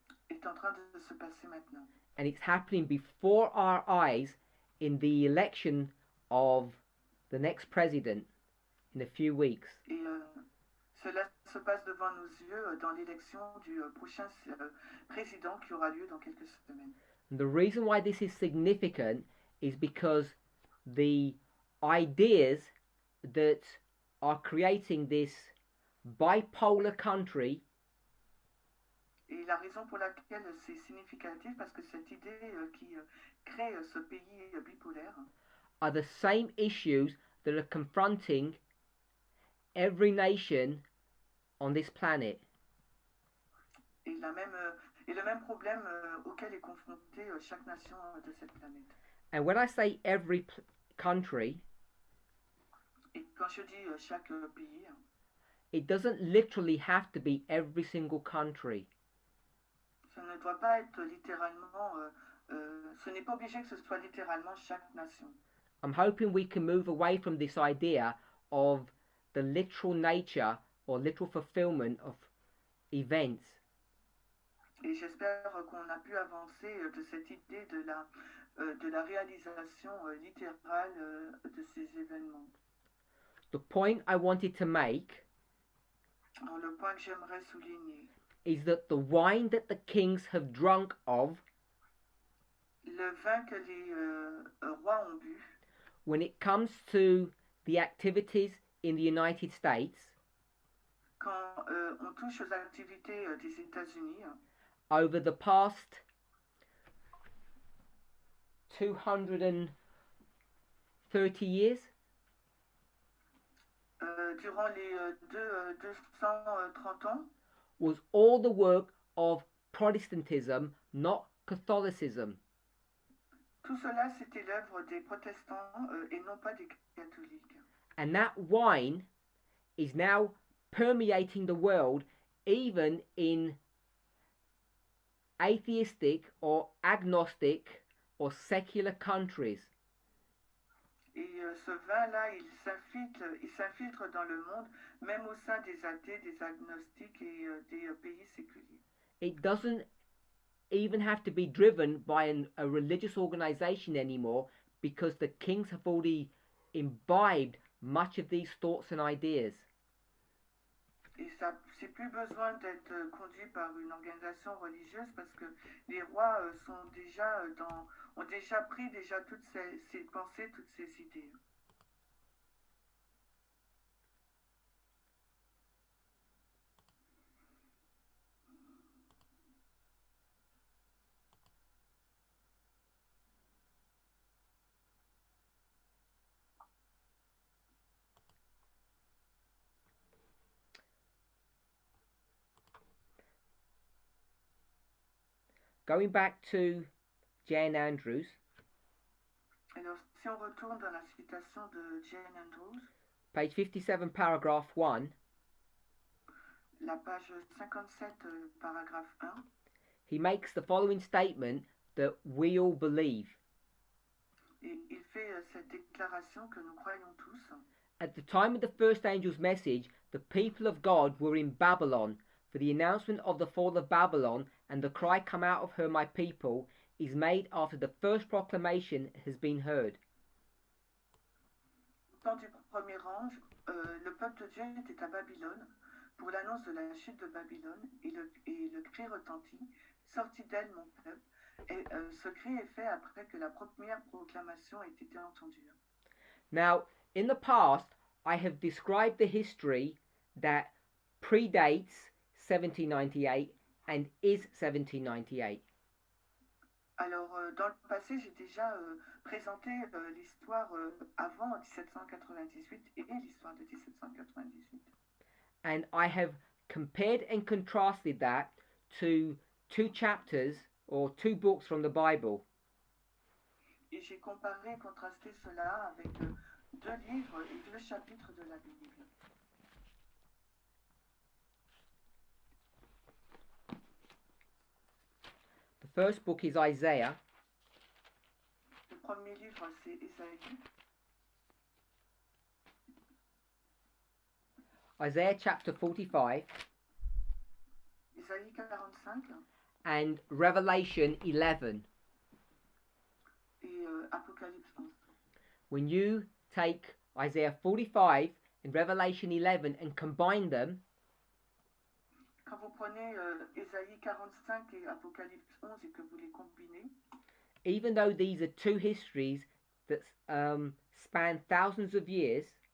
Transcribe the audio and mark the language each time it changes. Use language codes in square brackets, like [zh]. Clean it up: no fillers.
[fr] est en train de se passer maintenant. [en] And it's happening before our eyes in the election of the next president in a few weeks. [fr] Et cela se passe devant nos yeux dans l'élection du prochain président qui aura lieu dans quelques semaines. [en] And the reason why this is significant is because the ideas that are creating this bipolar country [fr] Et la raison pour laquelle c'est significatif, parce que cette idée qui crée ce pays bipolaire [en] are the same issues that are confronting every nation on this planet. [fr] et le même problème auquel est confrontée chaque nation de cette planète. [en] And when I say every country, [fr] Et quand je dis chaque pays, [en] it doesn't literally have to be every single country. [fr] ça ne doit pas être littéralement, ce n'est pas obligé que ce soit littéralement chaque nation. [en] I'm hoping we can move away from this idea of the literal nature or literal fulfillment of events. [fr] Et j'espère qu'on a pu avancer de cette idée de la réalisation littérale de ces événements. [en] The point I wanted to make [fr] Alors, le point que j'aimerais souligner, [en] is that the wine that the kings have drunk of, [fr] le vin que les rois ont bu, [en] when it comes to the activities in the United States, [fr] quand on touche aux activités des États-Unis, [en] over the past 230 years, [fr] durant les 230 ans, [en] was all the work of Protestantism, not Catholicism. [fr] tout cela c'était l'œuvre des protestants et non pas des catholiques. [en] And that wine is now permeating the world, even in atheistic or agnostic or secular countries. [fr] Et ce vin-là, il s'infiltre dans le monde, même au sein des athées, des agnostiques et des pays séculiers. [en] It doesn't even have to be driven by a religious organization anymore, because the kings have already imbibed much of these thoughts and ideas. [fr] Et ça, c'est plus besoin d'être conduit par une organisation religieuse, parce que les rois ont déjà pris toutes ces pensées, toutes ces idées. [en] Going back to Jane Andrews, [fr] Alors, si on retourne dans la citation de Jane Andrews, [en] page 57, paragraph 1, [fr] la page 57, paragraphe 1, [en] he makes the following statement that we all believe. [fr] Et il fait cette déclaration que nous croyons tous. [en] At the time of the first angel's message, the people of God were in Babylon, for the announcement of the fall of Babylon and the cry, "Come out of her, my people," is made after the first proclamation has been heard. [fr] Au temps du premier ange, le peuple de Dieu était à Babylone pour l'annonce de la chute de Babylone, et le cri retentit, sortis d'elle mon peuple, et ce cri est fait après que la première proclamation ait été entendue. [en] Now, in the past, I have described the history that predates 1798 and is 1798. [fr] Alors, dans le passé, j'ai déjà présenté l'histoire avant 1798 et l'histoire de 1798. [en] And I have compared and contrasted that to two chapters or two books from the Bible. [fr] Et j'ai comparé et contrasté cela avec deux livres et deux chapitres de la Bible. [en] The first book is Isaiah. [fr] Le premier livre, c'est Ésaïe. [en] Isaiah chapter 45 [fr] Ésaïe 45 [en] and Revelation 11. [fr] et Apocalypse 11. [en] When you take Isaiah 45 and Revelation 11 and combine them, [fr] Quand vous prenez Ésaïe 45 et Apocalypse 11 et que vous les combinez, [en] even though these are two histories that span thousands of years,